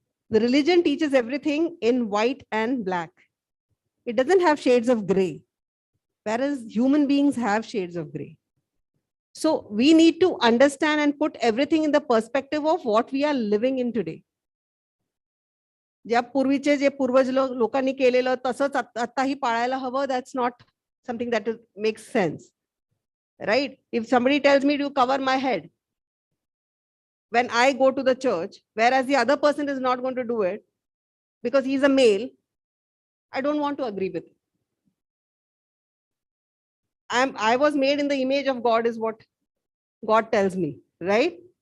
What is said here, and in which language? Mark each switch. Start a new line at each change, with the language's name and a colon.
English: The religion teaches everything in white and black. It doesn't have shades of gray, whereas human beings have shades of gray. So we need to understand and put everything in the perspective of what we are living in today.
Marathi: ज्या पूर्वीचे जे पूर्वज लोकांनी केलेलं तसंच आताही पाळायला हवं,
English: that's not something that makes sense, right? If somebody tells me to cover my head when I go to the church, whereas the other person is not going to do it because he's a male, I don't want to agree with it. I was made in the image of God is what God tells me, right?